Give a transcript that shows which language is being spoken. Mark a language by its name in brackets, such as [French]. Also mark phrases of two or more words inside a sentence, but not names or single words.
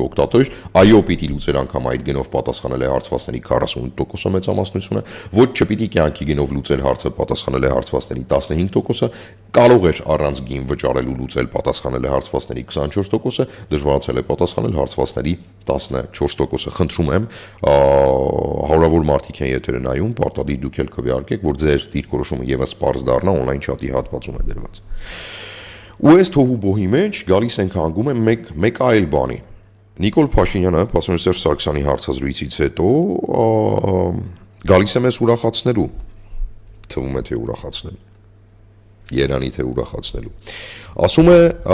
[Armenian] օկտատեր, այո, պիտի լուծեր անգամ այդ գնով պատասխանել է հարցվածների 48%-ը մեծամասնությունը, ոչ չպիտի կյանքի գնով լուծեր հարցը, պատասխանել է հարցվածների 15%-ը, կարող էր առանց գին վճարելու լուծել, պատասխանել է հարցվածների 24%-ը, դժվարացել է պատասխանել հարցվածների 14%-ը։ Խնդրում եմ, հարյուրավոր մարդիկ են եթերը նայում, պարտադիր դուք էլ քվեարկեք, որ ձեր դիրքորոշումը եւս պարզ դառնա, [English] on-line chat- [Armenian] ի հատվածում է դրված։ Ու այս թոհուբոհի մեջ գալիս ենք հանգում եմ մեկ այլ բանի։ Նիկոլ Փաշինյանը, Պաշտպան Սերժ Սարգսյանի հարցազրույցից հետո գալիս է մեզ ուրախացնելու, թվում է թե ուրախացնելու, Երանի թե ուրախացնելու։ Ասում է